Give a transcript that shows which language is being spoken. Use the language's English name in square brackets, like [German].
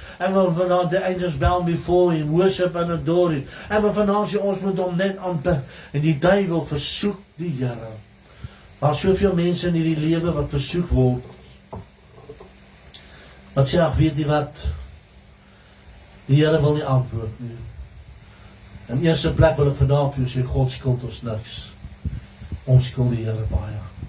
[Afrikaans] En wil vanaand [English] the angels bow before him, worship and adore him. [Afrikaans] En wil vanaand sê, ons moet hom net aanbid. En die duiwel versoek die Here. Daar is soveel mense in hierdie lewe wat versoek word. Wat sê, ag, weet jy wat? Die Here wil nie antwoord nie. In eerste plek wil ek vandag vir jou sê, God skuld ons niks. Ons skuld die Here baie.